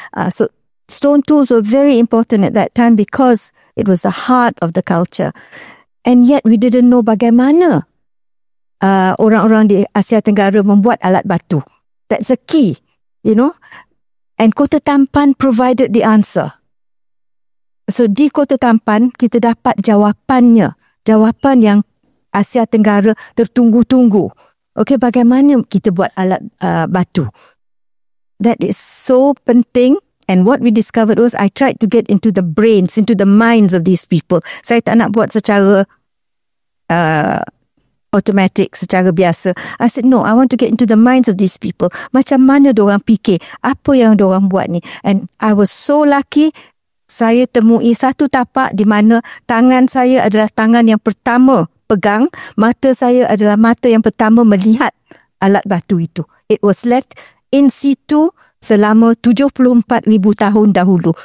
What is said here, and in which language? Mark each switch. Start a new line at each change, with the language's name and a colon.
English: So stone tools were very important at that time because it was the heart of the culture. And yet we didn't know
Malay: bagaimana orang-orang di Asia Tenggara membuat alat batu.
English: That's a key, And Kota Tampan provided the answer.
Malay: So di Kota Tampan, kita dapat jawapannya. Jawapan yang Asia Tenggara tertunggu-tunggu. Bagaimana kita buat alat batu?
English: That is so
Malay: penting.
English: And what we discovered was I tried to get into the brains, into the minds of these people.
Malay: Saya tak nak buat secara automatic, secara biasa.
English: I said, no, I want to get into the minds of these people.
Malay: Macam mana diorang fikir? Apa yang diorang buat ni?
English: And I was so lucky,
Malay: saya temui satu tapak di mana tangan saya adalah tangan yang pertama pegang, mata saya adalah mata yang pertama melihat alat batu itu.
English: It was left in situ
Malay: selama 74,000 tahun dahulu.